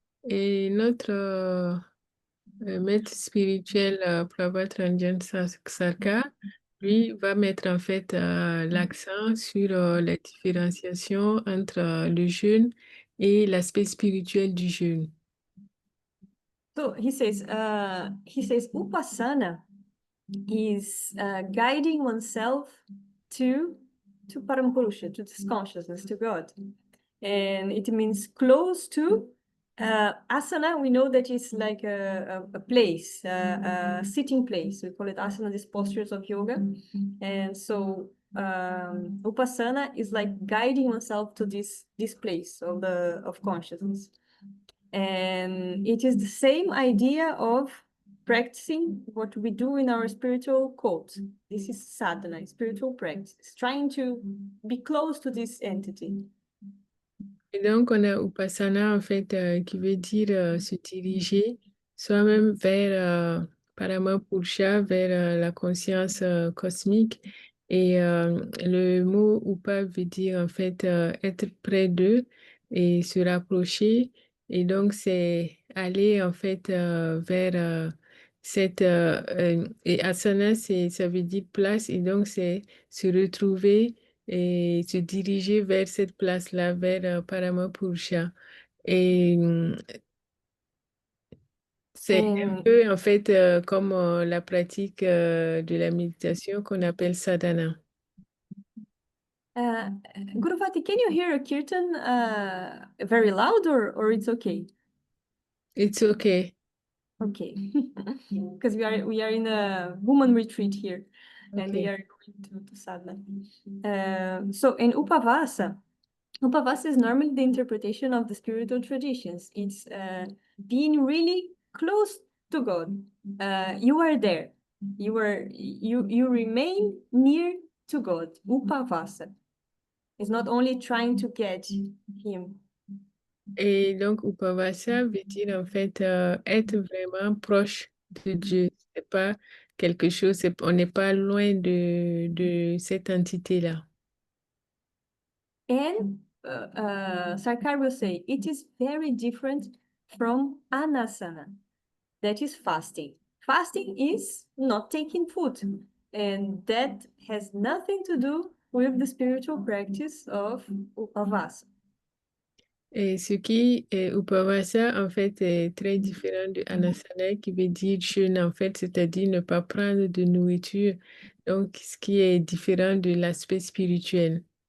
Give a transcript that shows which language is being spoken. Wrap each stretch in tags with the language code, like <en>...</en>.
<fr>Et notre maître spirituel, Prabhat Ranjan Sarkar, lui, va mettre en fait l'accent sur la différenciation entre le jeûne et l'aspect spirituel du jeûne.</fr> <en>So he says upasana is guiding oneself to Parampurusha, to this consciousness, to God. And it means close to asana. We know that it's like a place, a sitting place. We call it asana, these postures of yoga. And so upasana is like guiding oneself to this place of consciousness. And it is the same idea of practicing what we do in our spiritual code. This is sadhana, spiritual practice, trying to be close to this entity.</en> <fr>Et donc, on a Upasana, en fait, qui veut dire se diriger soi-même vers Paramapurusha, vers la conscience cosmique. Et le mot Upa veut dire, en fait, être près d'eux et se rapprocher. Et donc, c'est aller, en fait, vers cette... et Asana, ça veut dire place. Et donc, c'est se retrouver et se diriger vers cette place-là, vers Paramapurusha. Et c'est un peu en fait comme la pratique de la méditation qu'on appelle sadhana.</fr> <en>Guruvati, can you hear a kirtan very loud or it's okay? It's okay. Okay, because we are in a woman retreat here, and we Okay. are going to sadhana. So in Upavasa is normally the interpretation of the spiritual traditions. It's being really close to God. You are there. You remain near to God. Upavasa. It's not only trying to get him.</en> <fr>Et donc, Upavasa veut dire en fait être vraiment proche de Dieu. C'est pas quelque chose, on n'est pas loin de cette entité-là.</fr> <en>And Sarkar will say it is very different from anasana, that is fasting. Fasting is not taking food, and that has nothing to do with the spiritual practice of upavasa.</en> <fr>Et ce qui est Upavasa, en fait, est très différent de Anasana, qui veut dire jeûne, en fait, c'est-à-dire ne pas prendre de nourriture. Donc, ce qui est différent de l'aspect spirituel.</fr>